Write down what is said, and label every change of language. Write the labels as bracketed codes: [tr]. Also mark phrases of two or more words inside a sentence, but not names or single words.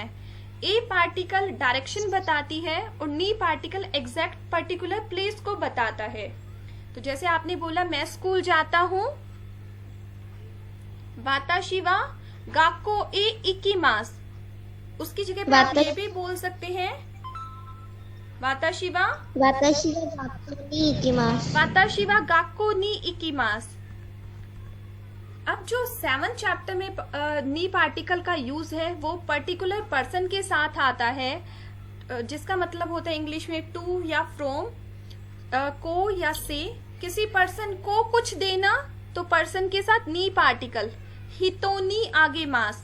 [hi] ए [en] particle direction [hi] बताती है और नी पार्टिकल [en] exact particular place [hi] को बताता है। तो जैसे आपने बोला मैं स्कूल जाता हूँ, [ja] 私は学校へ行きます. [hi] उसकी जगह पे आप ये भी बोल सकते हैं वाताशिवा [ja] 私は学校に行きます。私は学校に行きます. [hi] अब जो 7th चैप्टर में नी पार्टिकल का यूज है वो [en] particular person [hi] के साथ आता है, जिसका मतलब होता है इंग्लिश में टू या फ्रॉम, को या से। किसी पर्सन को कुछ देना तो पर्सन के साथ नी पार्टिकल [ja] 人にあげます.